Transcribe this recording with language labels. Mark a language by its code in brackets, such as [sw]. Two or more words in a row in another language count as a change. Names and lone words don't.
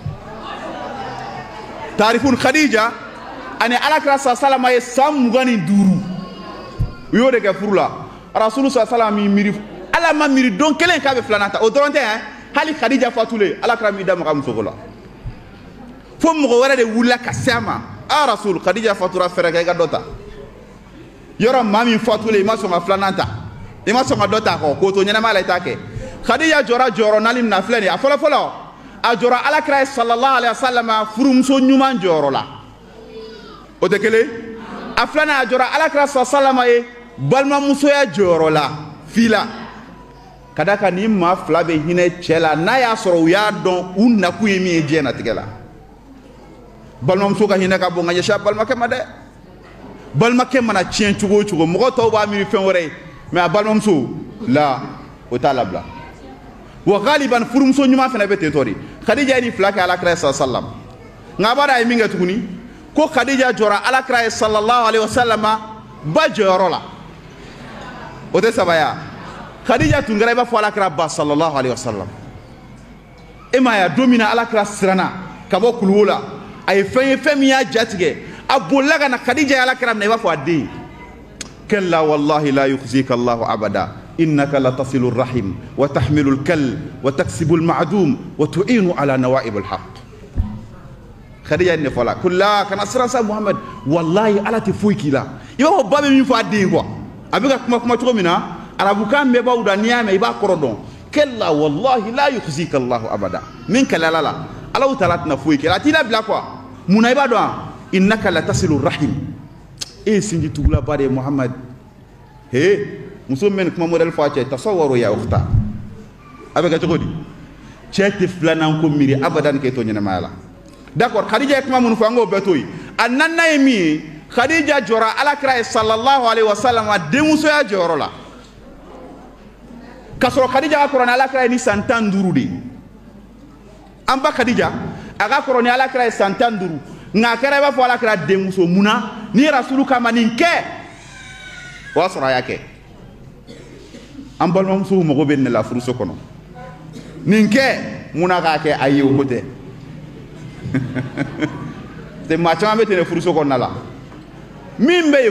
[bm] taarifun Khadija ani alakira salama ye san 25 u y'o de kɛ furu la rasulu salama mi miiri ala ma miiri don kelen k'a bɛ filanan ta o dɔrɔn tɛ hali Khadija fatulen alakira m'i da maga musoko la fo mɔgɔ wɛrɛ de wulila ka se a ma rasul Khadija fatura fɛrɛ kɛ i ka dɔ ta yɔrɔ maa min fatulen i ma sɔn ka filanan ta i ma sɔn ka dɔ ta kɔ k'o to ɲɛnamaya la i t'a kɛ Khadija jɔra jɔyɔrɔ naani min na filɛ nin ye a fɔlɔfɔlɔ a jɔra alakira ye [ar] صلى الله عليه وسلم [bm] furumuso ɲuman jɔyɔrɔ la o tɛ kelen a filanan a jɔra alakira [ar] صلى الله عليه [bm] ye balimamusoya jɔyɔrɔ la fila ka da kan ni maa fila bɛ hinɛ cɛ la n'a y'a sɔrɔ u y'a dɔn u nakun ye min ye diɲɛ natigɛ la balimamuso ka hinɛ ka bon ka ɲɛsin a balimakɛ ma dɛ balimakɛ mana tiɲɛ cogo o cogo mɔgɔ tɔw b'a miiri fɛn wɛrɛ ye mais a balimamuso la o t'a labila wa galiban furumuso ɲuman fana bɛ ten tɔ de Khadija ye nin fila kɛ alakira sallallahu nka a b'a dɔn a ye min kɛ tuguni ko Khadija jɔra alakira [ar] صلى الله عليه وسلم [bm] ba jɔyɔrɔ la o tɛ sabaya Khadija tun kɛra i b'a fɔ alakira ba [ar] صلى الله عليه وسلم [bm] e ma ye don min na alakira siranna ka bɔ kuluwo la a ye fɛn ye fɛn min y'a jatigɛ a bolila ka na Khadija ye alakira minɛ i b'a fɔ a den [ar] كلا والله لا يخزيك الله أبدا إنك لتصل الرحم وتحمل الكل وتكسب المعدوم وتعين على نوائب الحق [bm] Khadija ne fala kulla kana siran sa Muhammad wallahi ala tɛ foyi k'i la i b'a fɔ ba bɛ min fɔ a den quoi a bɛ ka kuma cogo min na arabukan bɛɛ b'aw da n'i y'a mɛn i b'a kɔrɔ dɔn [ar] كلا والله لا يخزيك الله أبدا [bm] min kalala la Allahu taala tɛna foyi kɛ a t'i labila quoi munna i b'a dɔn [ar] إنك لتصل الرحم [bm] e ye sinji tugulaba de ye Muhammad he muso min kuma modèle fɔ a cɛ [ar] تصوري يا أختي [bm] a bɛ kɛ cogo di cɛ tɛ filanan ko miiri abadan k'e to ɲɛnamaya la d'accord Khadija ye kuma minnu fɔ an k'o bɛɛ to yen a naaninan ye min ye Khadija jɔra alakira ye [ar] صلى الله عليه وسلم [bm] denmusoya jɔyɔrɔ la k'a sɔrɔ Khadija ka kɔrɔ ni alakira ye ni san 15 de ye an ba Khadija a ka kɔrɔ ni alakira ye san 15 nka a kɛra i b'a fɔ alakira denmuso munna ni rasulu kama nin kɛ o y'a sɔrɔ a y'a kɛ an balimamusow mago bɛ nin de la furuso kɔnɔ nin kɛ munna k'a kɛ a ye o ko tɛ maa caman bɛ ten de furuso kɔnɔna la min bɛ yen